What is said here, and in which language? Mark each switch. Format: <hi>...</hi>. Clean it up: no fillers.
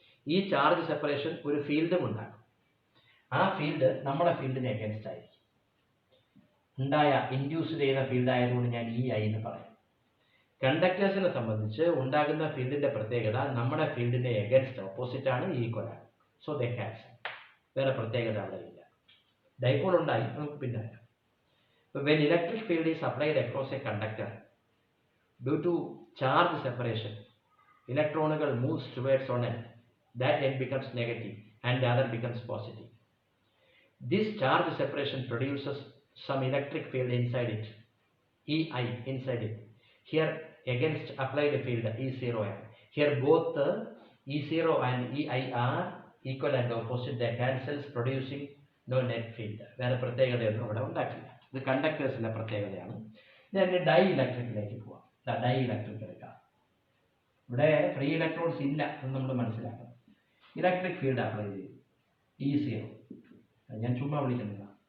<ml>ഈ charge separation ഒരു ഫീൽഡും ഉണ്ടാകും. ആ ഫീൽഡ് നമ്മുടെ ഫീൽഡിന് എഗൻസ്റ്റ് ആയിരിക്കും. ഉണ്ടായ ഇൻഡ്യൂസ് ചെയ്ത ഫീൽഡ് ആയതുകൊണ്ട് ഞാൻ ഇ ഐ എന്ന് പറയും. കണ്ടക്ടേഴ്സിനെ സംബന്ധിച്ച് ഉണ്ടാകുന്ന ഫീൽഡിന്റെ പ്രത്യേകത നമ്മുടെ ഫീൽഡിന്റെ എഗൻസ്റ്റ് ഓപ്പോസിറ്റ് ആണ്, ഈക്വൽ ആണ്.</ml> <en>So they cancel.</en> <ml>വേറെ പ്രത്യേകത അവിടെ ഇല്ല.</ml> <en>dipole</en> <ml>ഉണ്ടായി, നമുക്ക് പിന്നെ</ml> <en>when electric field is applied across a conductor due to charge separation, electronകൾ moves towards one end, that end becomes negative and the other becomes positive. This charge separation produces some electric field inside it, EI inside it. Here against applied field E0M. Here both E0 and EI are equal and opposite. They cancels, producing no net field.</en> <ml>വേറെ പ്രത്യേകതയൊന്നും അവിടെ ഉണ്ടാക്കില്ല. ഇത് കണ്ടക്ടേഴ്സിന്റെ പ്രത്യേകതയാണ്. ഞാൻ dye ഇലക്ട്രിക്കിലേക്ക് പോവാം. Dye electric എടുക്കാം. ഇവിടെ free electrons ഇല്ല എന്ന് നമ്മൾ മനസ്സിലാക്കണം. ഇലക്ട്രിക് ഫീൽഡ് അപ്ലൈ ചെയ്യും E0. ഞാൻ ചുമ്മാ വിളിക്കുന്നില്ല.</ml>